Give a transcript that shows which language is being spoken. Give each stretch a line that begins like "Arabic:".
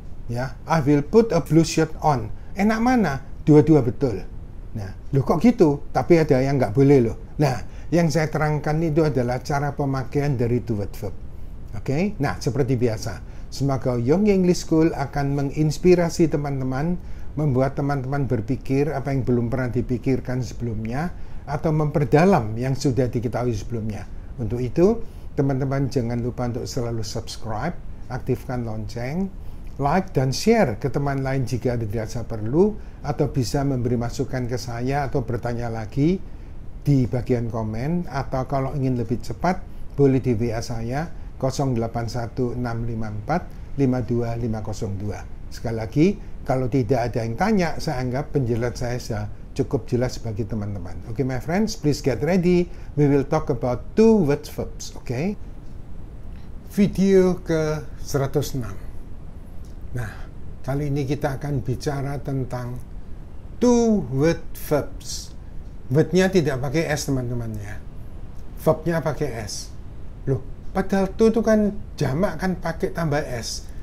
English: Ya, I will put a blue shirt on.
Indonesian: Enak mana? Dua-dua betul. Nah, loh kok gitu? Tapi ada yang nggak boleh loh. Nah, yang saya terangkan itu adalah cara pemakaian dari two-word verb. Oke? Nah, seperti biasa, semoga Young English School akan menginspirasi teman-teman, membuat teman-teman berpikir apa yang belum pernah dipikirkan sebelumnya, atau memperdalam yang sudah diketahui sebelumnya. Untuk itu, teman-teman jangan lupa untuk selalu subscribe, aktifkan lonceng, like dan share ke teman lain jika dirasa perlu, atau bisa memberi masukan ke saya atau bertanya lagi di bagian komen, atau kalau ingin lebih cepat boleh di WA saya 081654 52502. Sekali lagi, kalau tidak ada yang tanya, saya anggap penjelasan saya sudah cukup jelas bagi teman-teman.
English: Oke, my friends, please get ready. We will talk about two-word verbs.
Indonesian: Oke? Video ke 106. Nah, kali ini kita akan bicara tentang two-word verbs. Word-nya tidak pakai S, teman-teman, ya. Verb-nya pakai S. Loh, padahal itu kan jamak kan pakai tambah S.